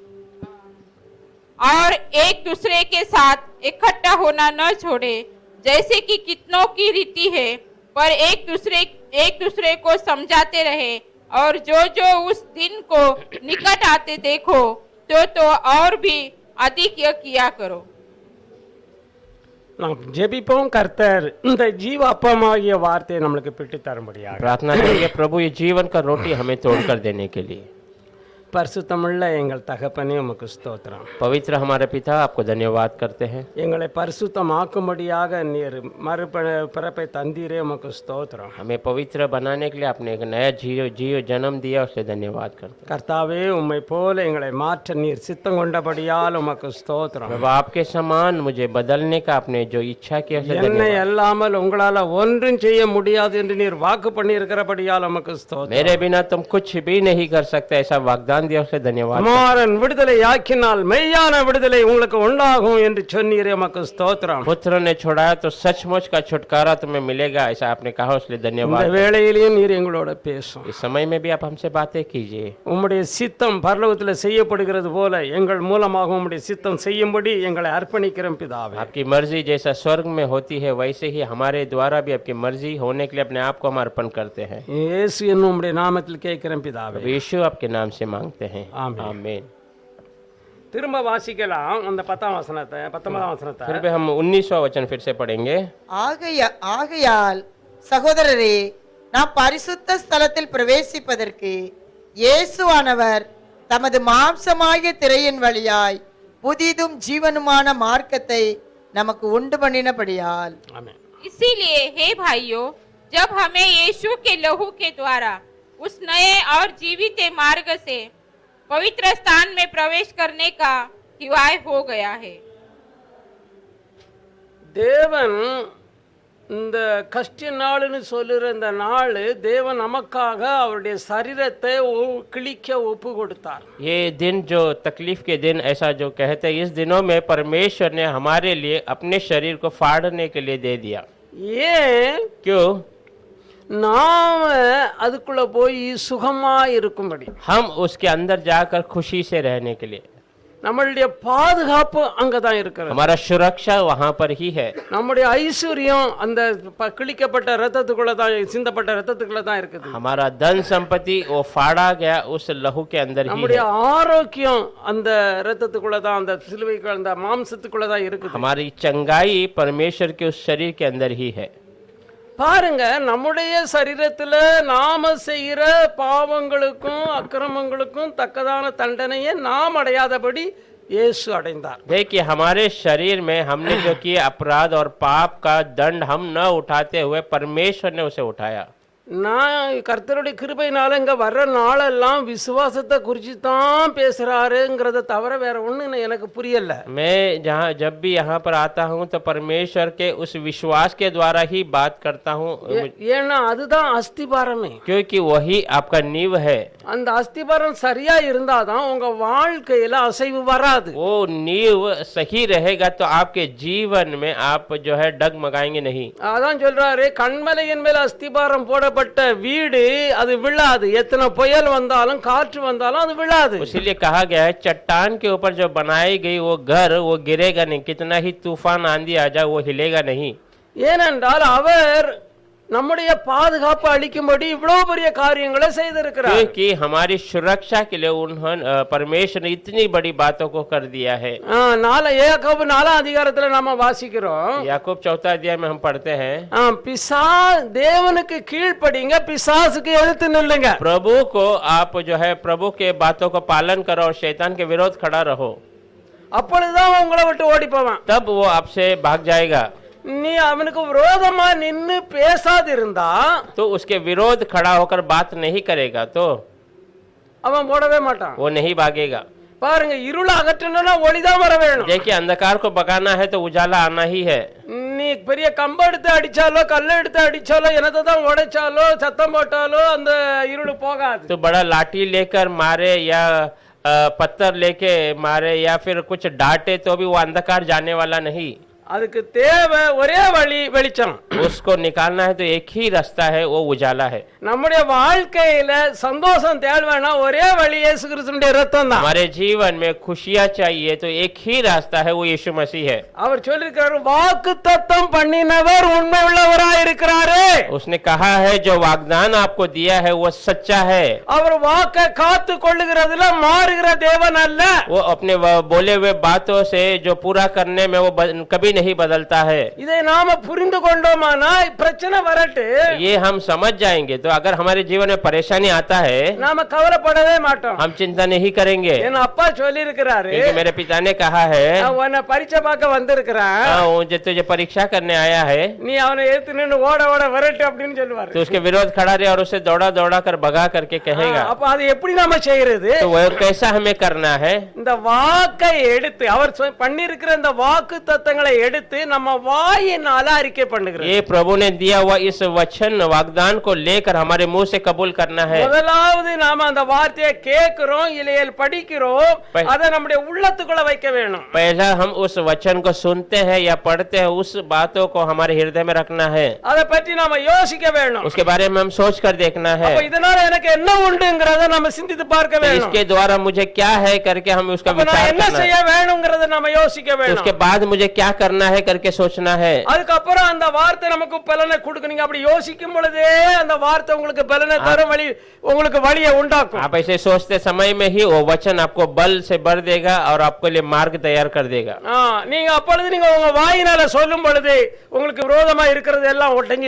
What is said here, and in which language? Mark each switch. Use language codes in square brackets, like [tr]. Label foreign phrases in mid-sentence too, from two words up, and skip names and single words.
[hi] और एक दूसरे के साथ इकट्ठा होना न छोड़े, जैसे कि कितनों की रीति है, पर एक दूसरे को समझाते रहे, और जो उस दिन को निकट आते देखो तो और भी अधिक यह किया करो. [ta] நாம் ஜெபிப்போம். கர்த்தர் இந்த ஜீவ அப்பமாகிய வார்த்தையை நம்மளுக்கு பிட்டு தரும்படியாக [hi] प्रार्थना करेंगे प्रभु ये जीवन का रोटी हमें तोड़कर देने के लिए. [ta] பரிசுத்தமுள்ள எங்கள் தகப்பனே உமக்கு ஸ்தோத்திரம். [hi] पवित्र हमारे पिता, आपको धन्यवाद करते हैं. [ta] எங்களை பரிசுத்தமாக்கும்படியாக நீர் மறுபிறப்பை தந்தீரே உமக்கு ஸ்தோத்திரம். [hi] हमें पवित्र बनाने के लिए आपने एक नया जीव जन्म दिया, उससे धन्यवाद करते हैं. [ta] கர்த்தாவே உம்மை போல எங்களை மாற்ற நீர் சித்தம் கொண்டபடியால் உமக்கு ஸ்தோத்திரம். [hi] प्रभु आपके समान मुझे बदलने का आपने जो इच्छा किया उससे [ta] என்னை [hi] धन्यवाद. [ta] அல்லாமல் உங்களால ஒன்றும் செய்ய முடியாது என்று நீர் வாக்கு பண்ணி இருக்கிறபடியால் உமக்கு ஸ்தோத்திரம். [hi] मेरे बिना तुम कुछ भी नहीं कर सकते, ऐसा वाग्दान दिया, उससे धन्यवाद. [ta] குமாரன் விடுதலை ஆக்கினால் மெய்யான விடுதலை உங்களுக்கு உண்டாகும் என்று சொன்னீரே உமக்கு ஸ்தோத்திரம். [hi] पुत्र ने छोड़ाया तो सचमुच का छुटकारा तुम्हें मिलेगा, ऐसा आपने कहा, इसलिए [ta] இந்த [hi] धन्यवाद. [ta] வேளையிலேயும் நீர் எங்களோட பேசும். [hi] इस समय में भी आप हमसे बातें कीजिए. [ta] உம்முடைய சித்தம் பரலோகத்தில் செய்யப்படுகிறது போல எங்கள் மூலமாக உம்முடைய சித்தம் செய்யும்படி எங்களை அர்ப்பணிக்கிறோம் பிதாவே. [hi] आपकी मर्जी जैसा स्वर्ग में होती है वैसे ही हमारे द्वारा भी आपकी मर्जी होने के लिए अपने आप को हम अर्पण करते हैं. [ta] இயேசு என்னும் உம்முடைய நாமத்தில் கேட்கிறேன் பிதாவே. [hi] यीशु आपके नाम से मांगते हैं. आमीन. आमीन. [ta] திரும்ப வாசிக்கலாம் அந்த 10ஆம் வசனத்தை 19ஆம் வசனத்தை. [hi] फिर भी हम 19वां वचन फिर से पढ़ेंगे. [ta] ஆகையால் சகோதரரே, நாம் பரிசுத்த ஸ்தலத்தில் பிரவேசிப்பதற்கு இயேசுவானவர் தமது மாம்சமாகிய திரையின் வழியாய் புதிதும் ஜீவனுமான மார்க்கத்தை நமக்கு உண்டு பண்ணினபடியால். ஆமென். [hi] इसीलिए हे भाइयों, जब हमें यीशु के लहू के द्वारा उस नए और जीवित मार्ग से पवित्र स्थान में प्रवेश करने का हिवाय हो गया है. [ta] தேவன் இந்த கஷ்ட நாள்னு சொல்லுற இந்த நாள் தேவன் நமக்காக அவருடைய சரீரத்தை கிழிக்க ஒப்பு கொடுத்தார். [hi] ये दिन जो तकलीफ के दिन ऐसा जो कहते हैं, इस दिनों में परमेश्वर ने हमारे लिए अपने शरीर को फाड़ने के लिए दे दिया. [ta] ஏன்? [hi] क्यों? [ta] நாம அதுக்குள்ள போய் சுகமா இருக்கும்படி. [hi] हम उसके अंदर जाकर खुशी से रहने के लिए. [ta] நம்மளுடைய பாதுகாப்பு அங்கதான் இருக்கிறது. [hi] हमारा सुरक्षा वहां पर ही है. [ta] நம்முடைய ஐஸ்வர்யம் அந்த கிழிக்கப்பட்ட ரத்தத்துக்குள்ள தான், சிந்தப்பட்ட ரத்தத்துக்குள்ள தான் இருக்குது. [hi] हमारा धन संपत्ति वो फाड़ा गया उस लहू के अंदर ही [ta] நம்முடைய [hi] है. [ta] ஆரோக்கியம் அந்த ரத்தத்துக்குள்ள தான், அந்த சிலுவைக்கு அந்த மாம்சத்துக்குள்ள தான் இருக்குது. [hi] हमारी चंगाई परमेश्वर के उस शरीर के अंदर ही है. [ta] பாருங்க, நம்முடைய சரீரத்துல நாம செய்கிற பாவங்களுக்கும் அக்கிரமங்களுக்கும் தக்கதான தண்டனையை நாம் அடையாதபடி இயேசு அடைந்தார். [hi] देखिए हमारे शरीर में हमने जो किए अपराध और पाप का दंड हम न उठाते हुए परमेश्वर ने उसे उठाया. [ta] நான் கர்த்தருடைய கிருபையினால இங்க வர்ற நாளெல்லாம் விசுவாசத்தை குறித்து தான் பேசுறாருங்கிறத தவிர வேற ஒண்ணு எனக்கு புரியல. [hi] मैं जहाँ जब भी यहाँ पर आता हूँ तो परमेश्वर के उस विश्वास के द्वारा ही बात करता हूँ, [ta] ஏன்னா அதுதான் அஸ்திபாரமே. [hi] क्योंकि वही आपका नींव है. [ta] அந்த அஸ்திபாரம் சரியா இருந்தாதான் உங்க வாழ்க்கையில அசைவு வராது. [hi] वो नींव सही रहेगा तो आपके जीवन में आप जो है डगमगाएंगे नहीं. [ta] அதான் சொல்றாரு, கண்மலையின் மேல அஸ்திபாரம் போடப்பட்ட வீடு அது விழாது. எத்தனை புயல் வந்தாலும் காற்று வந்தாலும் அது விழாது. [hi] इसीलिए कहा गया है चट्टान के ऊपर जो बनाई गई वो घर वो गिरेगा नहीं, कितना ही तूफान आंधी आ जाए वो हिलेगा नहीं. [ta] ஏனென்றால் அவர் நம்முடைய பாதுகாப்பு அளிக்கும்படி இவ்வளவு பெரிய காரியங்களை செய்திருக்கிறார். [hi] क्योंकि हमारी सुरक्षा के लिए उन्होंने परमेश्वर ने इतनी बड़ी बातों को कर दिया है. [ta] யாக்கோபு 4 அதிகாரத்துல நாம வாசிக்கிறோம். [hi] याकूब 4 अध्याय में हम पढ़ते हैं, [ta] தேவனுக்கு கீழ்ப்படிங்க, பிசாசுக்கு எதிர்த்து நில்லுங்க. [hi] प्रभु को आप जो है प्रभु के बातों को पालन करो और शैतान के विरोध खड़ा रहो, [ta] அப்பொழுதுதான் அவன் உங்களை விட்டு ஓடி போவான். [hi] तब वो आपसे भाग जाएगा. [ta] நீ அவனுக்கு விரோதமா நின்னு பேசாதிருந்தா [hi] तो उसके विरोध खड़ा होकर बात नहीं करेगा तो [ta] அவன் போடவே மாட்டான். [hi] वो नहीं भागेगा. [ta] பாருங்க, இருள அகற்றணும்னா ஒளிதான் வர வேணும். [hi] देखिए अंधकार को भगाना है तो उजाला आना ही है. [ta] நீ பெரிய கம்பை எடுத்து அடிச்சாலோ கல்லை எடுத்து அடிச்சாலோ என்னத்தை தான் உடைச்சாலோ சத்தம் போட்டாலோ அந்த இருள் போகாது. [hi] तो बड़ा लाठी लेकर मारे या पत्थर लेके मारे या फिर कुछ डांटे तो भी वो अंधकार जाने वाला नहीं. [ta] அதுக்கு தேவை ஒரே வழி வெளிச்சம். [hi] उसको निकालना है तो एक ही रास्ता है, वो उजाला है. [ta] நம்முடைய வாழ்க்கையில சந்தோஷம் தேவைன்னா ஒரே வழி இயேசு கிறிஸ்துவினுடைய ரத்தம் தான். [hi] हमारे जीवन में खुशियां चाहिए तो एक ही रास्ता है, वो यीशु मसीह है. [ta] அவர் சொல்லிருக்காரு, வாக்குத்தத்தம் பண்ணினவர் உண்மை உள்ளவராய் இருக்கிறாரே. [hi] उसने कहा है जो वाग्दान आपको दिया है वो सच्चा है. [ta] அவர் வாக்கை காத்து கொள்ளுகிறதுல மாறுகிற தேவன் அல்ல. [hi] वो अपने बोले हुए बातों से जो पूरा करने में वो कभी नहीं बदलता है. [ta] இதை நாம புரிந்து கொண்டோமானா பிரச்சனை வரட்டு, [hi] ये हम समझ जाएंगे तो अगर हमारे जीवन में परेशानी आता है [ta] நாம கவலைப்படவே மாட்டோம். [hi] हम चिंता नहीं करेंगे. [ta] என் அப்பா சொல்லி இருக்கிறாரு, [hi] क्योंकि मेरे पिता ने कहा है [ta] உன்னை பரீட்சை பார்க்க வந்திருக்கிறான், [hi] जो तुझे परीक्षा करने आया है [ta] நீ அவனை ஏத்து நின்னு ஓட ஓட வரட்டு அப்படின்னு சொல்லுவாரு. [hi] तो उसके विरोध खड़ा रहे और उसे दौड़ा दौड़ा कर भगा करके कहेगा. [ta] அப்ப அது எப்படி நாம செய்யறது? [hi] तो वो कैसा हमें करना है? [ta] இந்த வாக்கை எடுத்து அவர் பண்ணிருக்கிற இந்த வாக்கு தத்தங்களை எடுத்து நம்ம வாயினால அறிக்கை பண்ணுகிறோம். [hi] ये प्रभु ने दिया हुआ इस वचन वाग्दान को लेकर हमारे मुंह से कबूल करना है. [ta] முதலாவது நாம அந்த வார்த்தையை கேட்கிறோம், இல்லையேல் படிக்கிறோம், அதை நம்முடைய உள்ளத்துக்குள்ள வைக்க வேணும். [hi] पहला हम उस वचन को सुनते हैं या पढ़ते हैं, उस बातों को हमारे हृदय में रखना है. [ta] அதை பற்றி நாம யோசிக்க வேணும். [hi] उसके बारे में हम सोच कर देखना है. [ta] அப்ப இதனால எனக்கு என்ன உண்டுங்கறத நாம சிந்தித்து பார்க்க [hi] तो [ta] வேணும். [hi] इसके द्वारा मुझे क्या है करके हम उसका [ta] அப்ப நான் [hi] विचार [ta] என்ன [hi] करना [ta] செய்ய [hi] है. [ta] வேணும்ங்கறத நாம யோசிக்க [hi] तो [ta] வேணும். [hi] उसके बाद मुझे क्या करना है करके सोचना है. [ta] அதுக்கப்புறம் அந்த வார்த்தை நமக்கு பலனை கொடுக்கும். நீங்க அப்படி யோசிக்கும் பொழுதே அந்த வார்த்தை உங்களுக்கு பலனை தரும், வழி உங்களுக்கு வழியை உண்டாக்கும். [hi] आप ऐसे सोचते समय में ही वो वचन आपको बल से भर देगा और आपके लिए मार्ग तैयार कर देगा. [ta] நீங்க அப்பொழுது நீங்க உங்க வாயினால சொல்லும் பொழுது உங்களுக்கு விரோதமா இருக்கிறது எல்லாம் ஒட்டஞ்சி